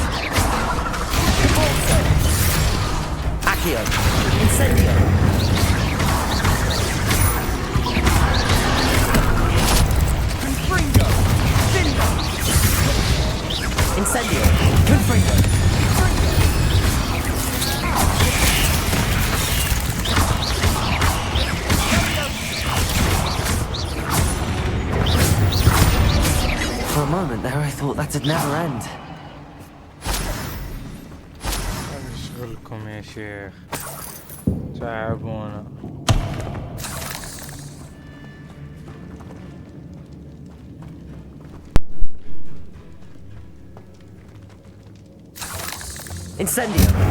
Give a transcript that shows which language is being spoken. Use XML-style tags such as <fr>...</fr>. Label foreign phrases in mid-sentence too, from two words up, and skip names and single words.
<en>Accio. Incendio. Confringo. Findo. Incendio. Confringo. For a moment there, I thought that'd never end.</en> <ar>هذا شغلكم يا شيخ، تعبونا.</ar> <en>Incendio.</en>